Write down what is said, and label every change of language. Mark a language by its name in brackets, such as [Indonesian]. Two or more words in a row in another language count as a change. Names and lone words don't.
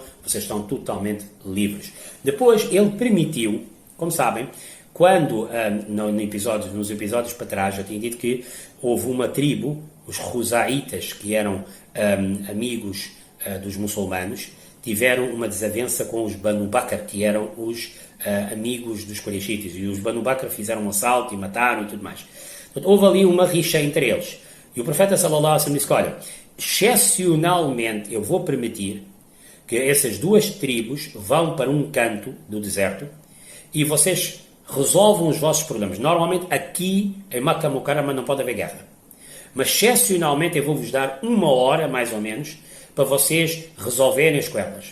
[Portuguese] Vocês estão totalmente livres. Depois, ele permitiu, como sabem, quando nos episódios para trás, eu tinha dito que houve uma tribo, os Khuzaitas, que eram amigos dos muçulmanos, tiveram uma desavença com os Banu Bakr, que eram os amigos dos Quraishitas, e os Banu Bakr fizeram um assalto e mataram e tudo mais. Portanto, houve ali uma rixa entre eles. E o profeta [Arabic] صلى الله عليه وسلم [Portuguese] disse, olha, excepcionalmente eu vou permitir que essas duas tribos vão para um canto do deserto e vocês resolvam os vossos problemas. Normalmente aqui em Makkah Mukarrama não pode haver guerra. Mas excepcionalmente eu vou-vos dar 1 hora, mais ou menos, para vocês resolverem as coisas.